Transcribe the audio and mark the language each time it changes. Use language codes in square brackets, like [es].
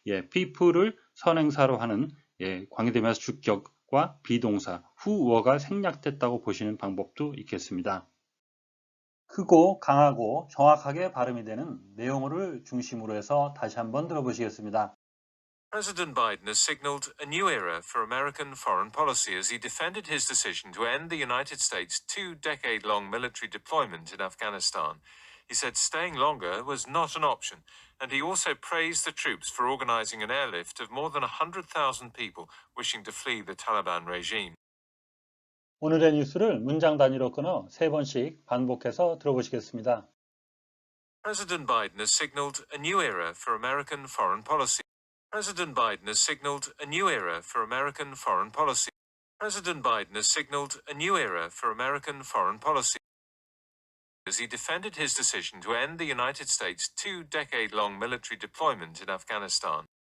[ko] people을 선행사로 하는 관계대명사 주격과 비동사 who가 생략됐다고 보시는 방법도 있겠습니다. 크고 강하고 정확하게 발음이 되는 내용을 중심으로 해서 다시 한번 들어보시겠습니다. [en] President Biden has signaled a new era for American foreign policy as he defended his decision to end the United States' two-decade-long military deployment in Afghanistan. He said staying longer was not an option, and he also praised the troops for organizing an airlift of more than 100,000 people wishing to flee the Taliban regime. [ko] 오늘의 뉴스를 문장 단위로 끊어 3번씩 반복해서 들어보시겠습니다. [en] President Biden has signaled a new era for American foreign policy. President Biden has signaled a new era for American foreign policy. President Biden has signaled a new era for American foreign policy as he defended his decision to end the United States' 2-decade-long military deployment in Afghanistan.